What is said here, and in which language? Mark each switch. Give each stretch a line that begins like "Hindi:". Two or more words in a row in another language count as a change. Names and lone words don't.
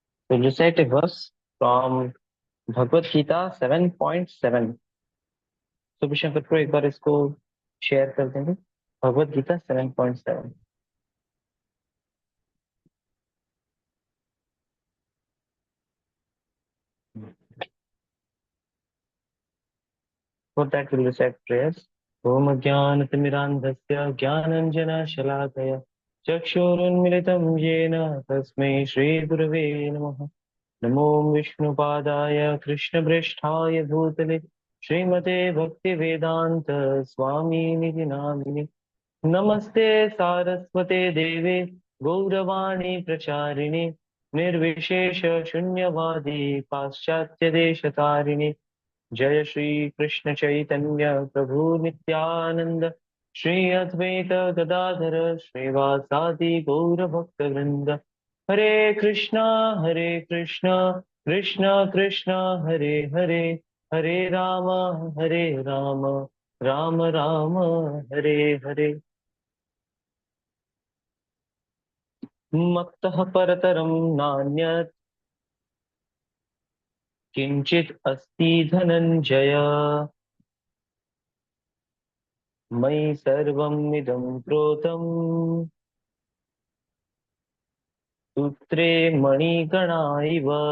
English: So recite a verse from Bhagavad Gita 7.7.
Hindi: तो विशंकर को एक बार इसको शेयर कर देंगे। भगवत गीता 7.7।
English: For that we'll recite prayers.
Sanskrit: ओम ज्ञानतिमिरान्धस्य ज्ञानञ्जनशलाकया चक्षुरुन्मिलितं येन तस्मै श्रीगुरवे नमः। नमो विष्णुपादाय कृष्णप्रेष्ठाय भूतले श्रीमते भक्तिवेदान्त स्वामिनिधि नामिने। नमस्ते सारस्वते देवे गौरवाणी प्रचारिणे निर्विशेष शून्यवादी पाश्चात्य देशतारिणे। जय श्री कृष्ण चैतन्य प्रभु नित्यानंद श्री अद्वैत गदाधर श्रीवासादि गौर भक्त वृंद। हरे कृष्णा कृष्णा कृष्णा हरे हरे, हरे राम राम राम हरे हरे। मत्तः परतरं नान्यत् किंचित् अस्ति धनंजय। मयि सर्वम् इदं प्रोतं सूत्रे मणिगणा इव।